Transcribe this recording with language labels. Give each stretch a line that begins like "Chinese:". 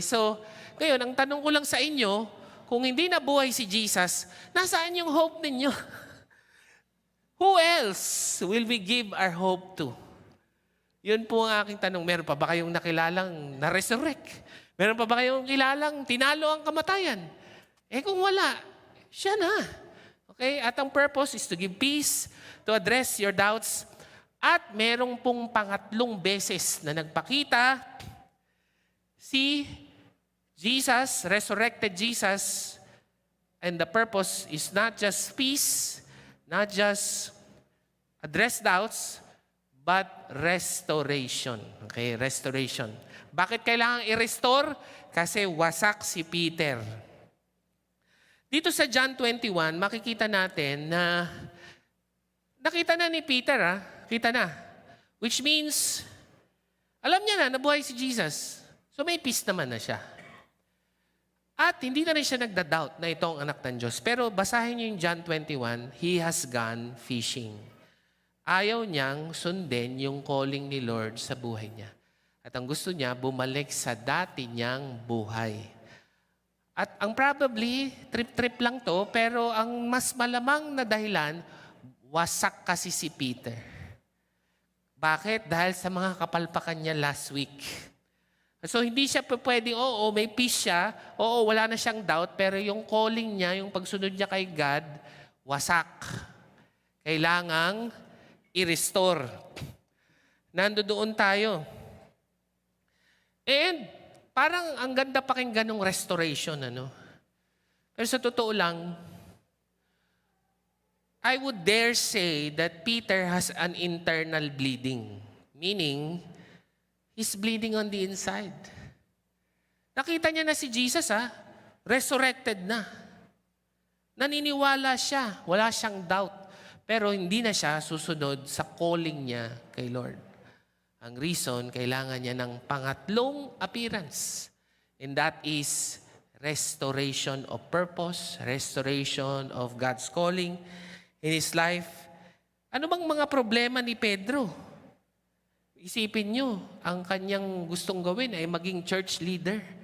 Filipino: So, ngayon, ang tanong ko lang sa inyo, kung hindi nabuhay si Jesus, nasaan yung hope ninyo?
English: Who else will we give our hope to?
Filipino: Yun po ang aking tanong. Meron pa ba kayong nakilalang na-resurrect? Meron pa ba kayong kilalang tinalo ang kamatayan? Kung wala, siya na. Okay? At ang
English: purpose is to give peace, to address your doubts.
Filipino: At merong pong pangatlong beses na nagpakita si
English: Jesus, resurrected Jesus, and the purpose is not just peace, not just address doubts, but restoration.
Filipino: Okay? Restoration. Bakit kailangan i-restore? Kasi wasak si Peter. Dito sa John 21, makikita natin na nakita na ni Peter, kita na.
English: Which means,
Filipino: alam niya na, nabuhay si Jesus. So may peace naman na siya. At hindi na rin siya nagda-doubt na ito ang anak ng Diyos. Pero basahin niyo yung John 21,
English: he has gone fishing.
Filipino: Ayaw niyang sundin yung calling ni Lord sa buhay niya. At ang gusto niya, bumalik sa dati niyang buhay. At ang probably, trip-trip lang to, pero ang mas malamang na dahilan, wasak kasi si Peter. Bakit? Dahil sa mga kapalpakan niya last week. So hindi siya pwedeng, may peace siya, wala na siyang doubt, pero yung calling niya, yung pagsunod niya kay God, wasak. Kailangang i-restore. Nandoon tayo. And parang ang ganda pakinggan ng restoration, ano? Pero sa totoo lang,
English: I would dare say that Peter has an internal bleeding. Meaning, he's bleeding on the inside.
Filipino: Nakita niya na si Jesus, resurrected na. Naniniwala siya, wala siyang doubt. Pero hindi na siya susunod sa calling niya kay Lord. Ang reason, kailangan niya ng pangatlong appearance.
English: And that is restoration of purpose, restoration of God's calling in his life.
Filipino: Ano bang mga problema ni Pedro? Isipin niyo, ang kanyang gustong gawin ay maging church leader.